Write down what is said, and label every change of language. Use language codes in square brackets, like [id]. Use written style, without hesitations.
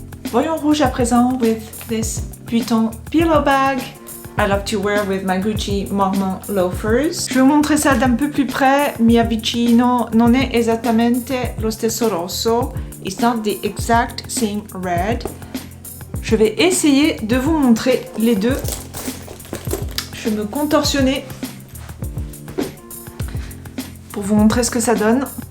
[fr] Voyons rouge à présent [en] with this Vuitton pillow bag. I love to wear with my Gucci Marmont loafers. [fr] Je vais vous montrer ça d'un peu plus près. [it] Mi avvicino, non è esattamente lo stesso rosso. [en] It's not the exact same red. [fr] Je vais essayer de vous montrer les deux. Je vais me contorsionner pour vous montrer ce que ça donne.